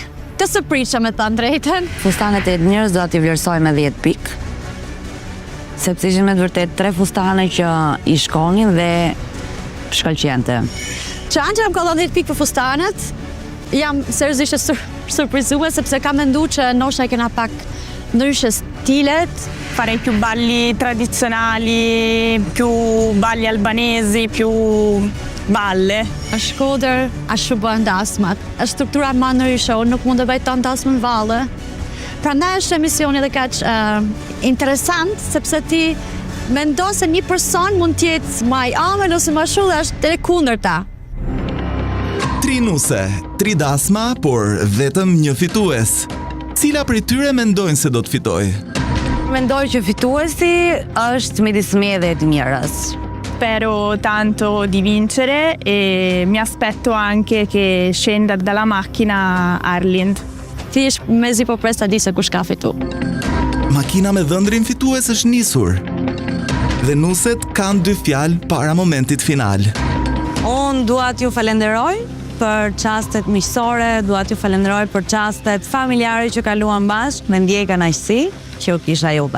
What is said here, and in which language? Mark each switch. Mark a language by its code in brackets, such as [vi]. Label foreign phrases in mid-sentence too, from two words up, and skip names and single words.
[sq] Të së priqa me ta drejten. Fustanet e Edmirës do t'i vlerësoj me 10 pikë. Sepse ishin me të vërtet 3 fustane që i shkonin dhe shkëlqente. Që Angela më ka dhënë 10 pikë për fustanet, jam seriozisht surprizuar sepse kam menduar që ndoshta e kena pak ndryshe stilet. [it] Farei più balli tradizionali, più balli albanesi, più balle. [sq] Është shkodër, ashtu bëhen dasmat. Është struktura më ndryshe, unë nuk mund të bëj tan dasmë në valle. Prandaj është emisioni edhe kaq interesant sepse ti mendon se një person mund të jetë më i amël ose më shumë dhe është e kundërta. 3 nuse, 3 dasma, por vetëm një fitues. Cila prej tyre mendojnë se do të fitoj? Mendoj që fituesi është midis meje dhe Edmirës. [it] Spero tanto di vincere e mi aspetto anche che scenda dalla macchina Arlind. [sq] Thjesht mezi po pres ta di se kush ka fitu. Makina me dhëndrin fitues është nisur. Dhe nuset kanë 2 fjalë para momentit final. Unë dua t'ju falenderoj për çastet miqësore, dua t'ju falenderoj për çastet familjare që kaluam bashkë, me ndjej kënaqësi që u kisha juve.